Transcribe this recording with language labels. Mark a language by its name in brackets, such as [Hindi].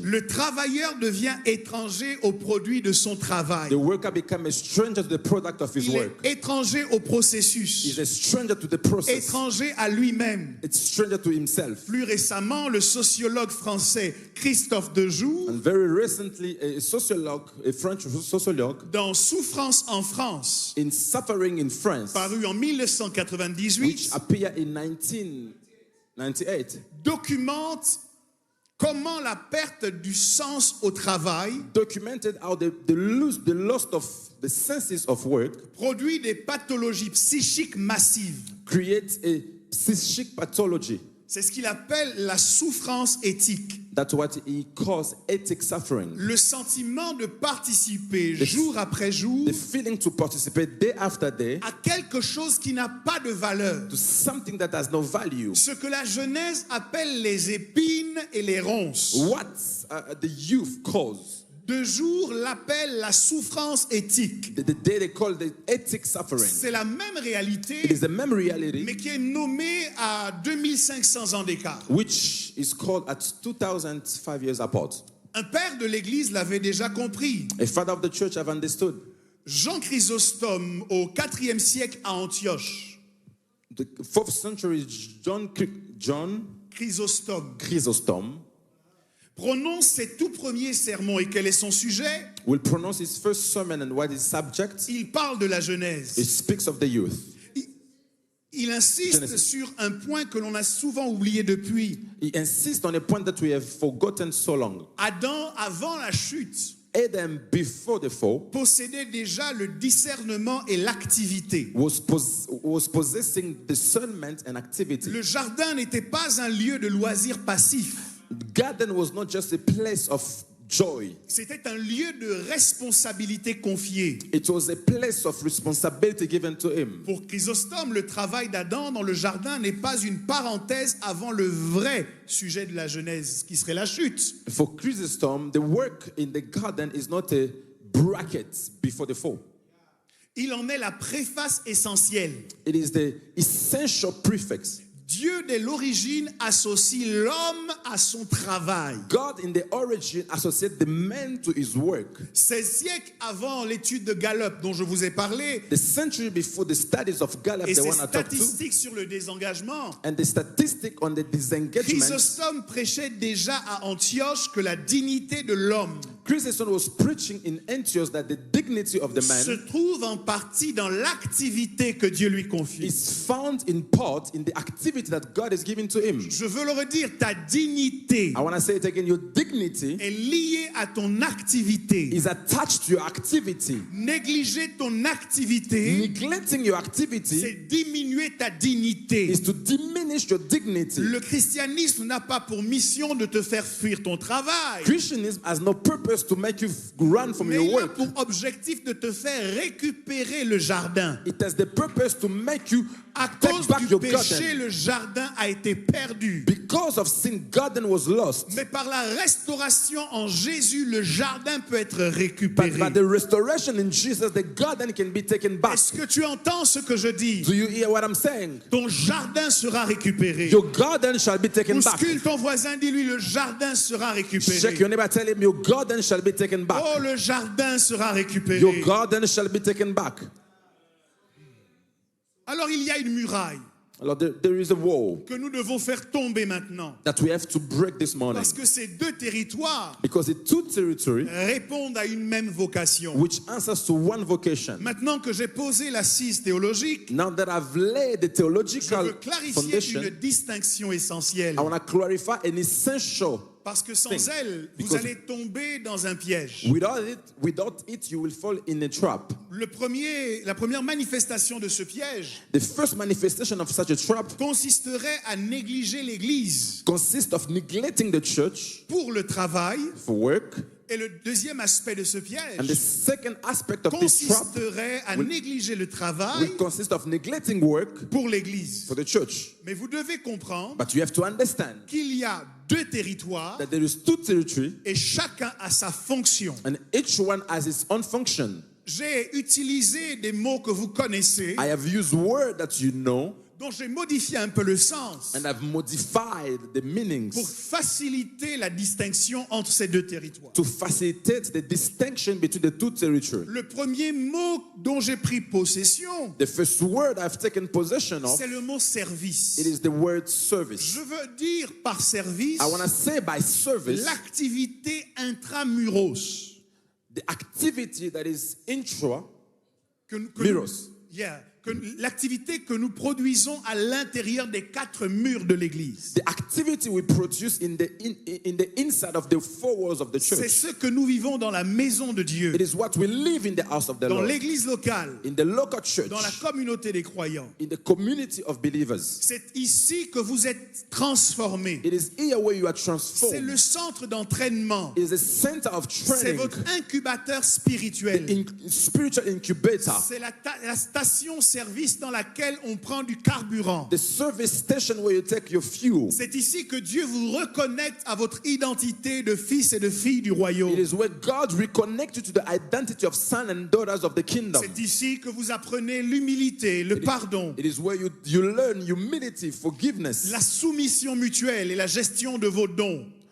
[French] Le travailleur devient étranger au produit de son travail. [English] The worker becomes a stranger to the product of his [French] Il est [English] work. [French] étranger au [English] He's [French] processus, [English] a stranger to the process. [French] étranger à lui-même. [English] It's stranger to himself. [French] Plus récemment, le sociologue français Christophe Dejoux, [English] And very recently, a French sociologue, [French] dans Souffrance en France, [English] in Suffering in France, [French] paru en [English] which [French] 1998, [English] appeared in 1998, [French] documente comment la perte du sens au travail [English] documented how the loss of the senses of work [French] produit des pathologies psychiques massives. [English] creates a psychic pathology. [French] C'est ce qu'il appelle la souffrance éthique. [English] That's what he calls ethic suffering. [French] Le sentiment de participer jour après jour [English] The feeling to participate day after day [French] à quelque chose qui n'a pas de valeur. [English] to something that has no value. [French] Ce que la Genèse appelle les épines et les ronces. [English] What the youth calls, [French] Dejoux l'appelle la souffrance éthique. [English] the day they call the ethic suffering. [French] C'est la même [English] It [French] réalité, [English] is the même reality [French] mais qui est nommée à 2500 ans d'écart. [English] which is called at 2005 years apart. [French] Un père de l'Église l'avait déjà compris. [English] A father of the church have understood. [French] Jean Chrysostome, au IVe siècle à Antioche. [English] The 4th century John [French] Chrysostome [English] Chrysostom [French] prononce ses tout premiers sermons. Et quel est son sujet? [English] will pronounce his first sermon, and what is subject? [French] Il parle de la [English] It [French] Genèse. [English] speaks of the youth. [French] Il insiste [English] Genesis. [French] sur un point que l'on a souvent oublié depuis. [English] He insists on a point that we have forgotten so long. [French] Adam, avant la chute, [English] Adam, before the fall, [French] possédait déjà le discernement et l'activité. [English] was possessing discernment and activity. [French] Le jardin n'était pas un lieu de loisirs passifs. [English] The garden was not just a place of joy. [French] C'était un lieu de responsabilité confiée. [English] It was a place of responsibility given to him. [French] Pour Chrysostome, le travail d'Adam dans le jardin n'est pas une parenthèse avant le vrai sujet de la Genèse, qui serait la chute. [English] For Chrysostom, the work in the garden is not a bracket before the fall. [French] Il en est la préface essentielle. [English] It is the essential prefix. [French] Dieu, dès l'origine, associe l'homme à son travail. [English] God in the origin associates the man to his work. [French] 16 siècles avant l'étude de Gallup dont je vous ai parlé, [English] The century before the studies of Gallup, [French] et [English] the [French] ses [English] one I talked to, [French] statistiques sur le désengagement, [English] and the statistic on the disengagement, [French] Chrysostome prêchait déjà à Antioche que la dignité de l'homme [English] Chrysostom was preaching in Antioch that the dignity of the [French] se [English] man [French] trouve en partie dans l'activité que Dieu lui confie. [English] is found in part in the activity that God is giving to him. [French] Je veux le redire, ta dignité [English] I want to say it again, your dignity [French] est liée à ton activité. [English] is attached to your activity. [French] Négliger ton activité, [English] Neglecting your activity [French] c'est diminuer ta dignité. [English] is to diminish your dignity. [French] Le christianisme n'a pas pour mission de te faire fuir ton travail. [English] Christianism has no purpose purpose to make you run from [French] mais [English] your [French] il a [English] work. [French] pour objectif de te faire récupérer le jardin. [English] It has the purpose to make you [French] À [English] take [French] cause [English] back [French] du [English] your [French] péché, [English] garden. [French] le jardin a été perdu. [English] Because of sin, garden was lost. [French] Mais par la restauration en Jésus, le jardin peut être [English] But [French] récupéré. [English] by the restoration in Jesus, the garden can be taken back. [French] Est-ce que tu entends ce que je dis? [English] Do you hear what I'm saying? [French] Ton jardin sera récupéré. [English] Your garden shall be taken back. [French] Bouscule ton voisin, dis-lui, le jardin sera [English] Check [French] récupéré. [English] your neighbor, tell him your garden shall be taken back. [French] Oh, le jardin sera récupéré. [English] Your garden shall be taken back. [French] Alors il y a une muraille [English] Lord, there is a wall [French] que nous devons faire tomber maintenant. [English] that we have to break this morning. [French] Parce que ces deux territoires [English] Because the two territory [French] répondent à une même vocation. [English] which answers to one vocation. [French] Maintenant que j'ai posé l'assise théologique, [English] Now that I've laid the [French] je [English] theological [French] veux clarifier [English] foundation, [French] une distinction essentielle. [English] I want to clarify an essential. [French] Parce que sans [English] thing. [French] elle, vous [English] Because- [French] allez tomber dans un piège. [English] Without it, you will fall in a trap. [French] La première manifestation de ce piège [English] The first manifestation of such a trap [French] consisterait à négliger l'Église [English] consists of neglecting the church [French] pour le travail. [English] for work. [French] Et le deuxième aspect de ce [English] And the [French] piège [English] second aspect of this trap [French] consisterait à [English] will- [French] négliger le travail [English] will consist of neglecting work [French] pour l'Église. [English] for the church. [French] Mais vous devez comprendre [English] But you have to understand [French] qu'il y a deux territoires [English] that there is two territory [French] et chacun a sa fonction. [English] and each one has its own function. [French] J'ai utilisé des mots que vous connaissez, [English] I have used words that you know [French] dont j'ai modifié un peu le sens [English] and I've modified the [French] pour [English] meanings [French] faciliter la distinction entre ces deux territoires. [English] to facilitate the distinction between the two territories. [French] Le premier mot dont j'ai pris possession, [English] The first word I've taken possession of, [French] c'est le mot service. [English] it is the word service. [French] Je veux dire par service [English] I want to say by service, [French] l'activité intramuros. [English] the activity that is intra, [French] Que [English] Muros. [French] l'activité que nous produisons à l'intérieur des quatre murs de l'Église. [English] the activity we produce in the inside of the four walls of the [French] C'est [English] church. [French] ce que nous vivons dans la maison de Dieu, [English] It is what we live in the house of the [French] dans [English] Lord, [French] l'Église locale, [English] in the local church, [French] dans la communauté des croyants. [English] in the community of believers. [French] C'est ici que vous êtes transformés. [English] It is here where you are [French] C'est [English] transformed. [French] le centre d'entraînement. [English] It is a center of [French] C'est [English] training, [French] votre incubateur spirituel. [English] spiritual incubator, [French] C'est la station-service dans laquelle on prend du carburant. [English] the service station where you take your fuel. [French] C'est ici que Dieu vous reconnecte à votre identité de fils et de filles du royaume. [English] It is where God reconnects you to the identity of sons and daughters of the kingdom. [French] C'est ici que vous apprenez l'humilité, le pardon, [English] It is where you learn humility, forgiveness, [French] la soumission mutuelle et la gestion de vos dons.